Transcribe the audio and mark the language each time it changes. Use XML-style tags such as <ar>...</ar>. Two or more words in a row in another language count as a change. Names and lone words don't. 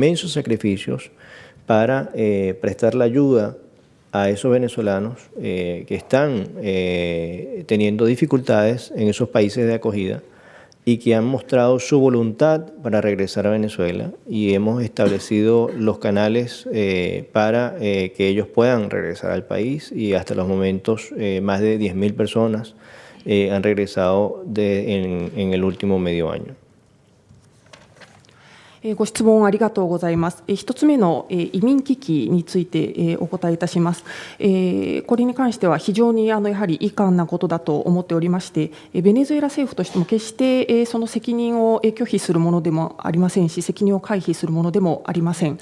<es>inmensos sacrificios para prestar la ayuda a esos venezolanos que están teniendo dificultades en esos países de acogida y que han mostrado su voluntad para regresar a Venezuela, y hemos establecido los canales para que ellos puedan regresar al país, y hasta los momentos más de 10.000 personas han regresado en el último medio año.</es> <ja>ご質問ありがとうございます。一つ目の移民危機についてお答えいたします。これに関しては非常にやはり遺憾なことだと思っておりまして、ベネズエラ政府としても決してその責任を拒否するものでもありませんし、責任を回避するものでもありません。</ja>